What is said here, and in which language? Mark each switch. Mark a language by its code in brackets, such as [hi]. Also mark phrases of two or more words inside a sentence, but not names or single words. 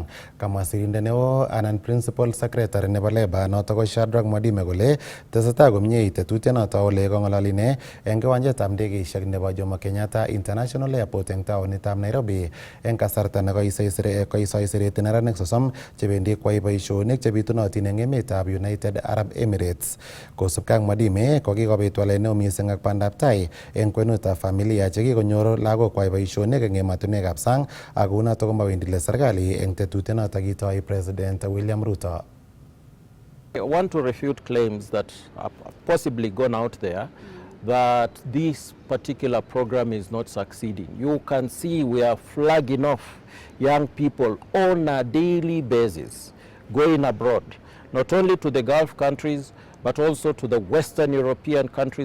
[kln] Kamwa sirindet neo anan [en] principal secretary [kln] nebo Labour noto ko Shadrack Mwadime kole tesetai komie tetutienoto ole kong'ololi ine eng kiwanjetab ndegeisiek nebo Jomo Kenyatta International Airport eng taonitab Nairobi eng kasarta nekoisoi sireti neranik 30 chebendi kwai boisionik chebitunotin eng emetab United Arab Emirates. Kosubkei ak Mwadime, kokikobit walet neo mising ak bandaptai eng kwenutab familia chekikonyor lagokwai boisionik eng emotinwekab sang ak kunoto komawendi le serikali eng tetutienoto kitoi President William Ruto. [en] I want to refute claims that have possibly gone out there that this particular program is not succeeding. You can see we are flagging off young people on a daily basis going abroad, not only to the Gulf countries, but also to the Western European countries.